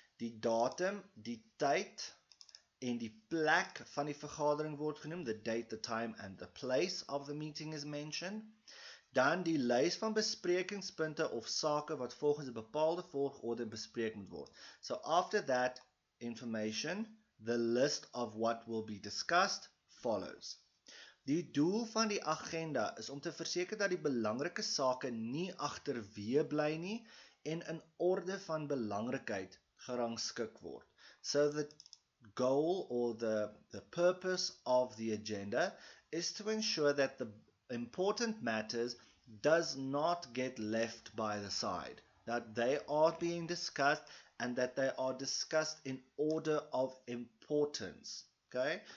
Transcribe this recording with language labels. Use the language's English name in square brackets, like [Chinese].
[Afrikaans] Die datum, die tyd en die plek van die vergadering word genoem, [English] the date, the time and the place of the meeting is mentioned. [Afrikaans] Dan die lys van besprekingspunte of sake wat volgens 'n bepaalde volgorde bespreek moet word. [English] So after that information, the list of what will be discussed follows. [Afrikaans] Die doel van die agenda is om te verseker dat die belangrike sake nie agterweë bly nie en in orde van belangrikheid gerangskik word. [English] So the goal or the purpose of the agenda is to ensure that the important matters does not get left by the side, that they are being discussed and that they are discussed in order of importance. Okay?